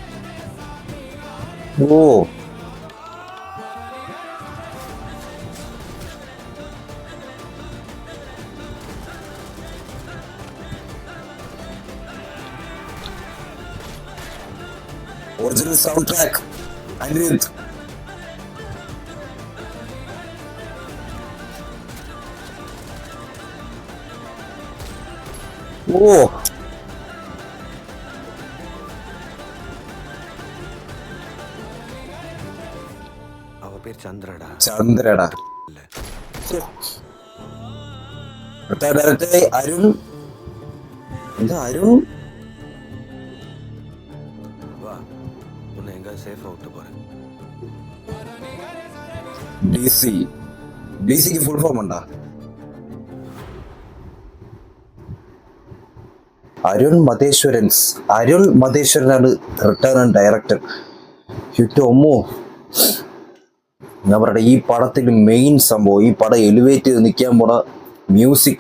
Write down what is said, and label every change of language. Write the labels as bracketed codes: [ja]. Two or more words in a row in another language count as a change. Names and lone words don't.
[ml] ഓ, [en] original sound track [ml] അനിരുദ്ധ്. ഓ, [ta] அவ பேர் சந்திரடா. [ml] ഡയറക്ടർ അരുൺ. എന്താ അരുൺ? [ta] வா, உன்னை எங்க சேஃபா விட்டு போறேன். [ml] ഡിസിക്ക് ഫുൾ ഫോം ഉണ്ടാ? അരുൺ മതേശ്വരനാണ് [en] return director. [ml] ഒമ്മോ, ഞാൻ പറയട്ടെ, ഈ പടത്തിൽ മെയിൻ സംഭവം, ഈ പടം എലിവേറ്റ് ചെയ്ത് നിൽക്കാൻ പോണ മ്യൂസിക്.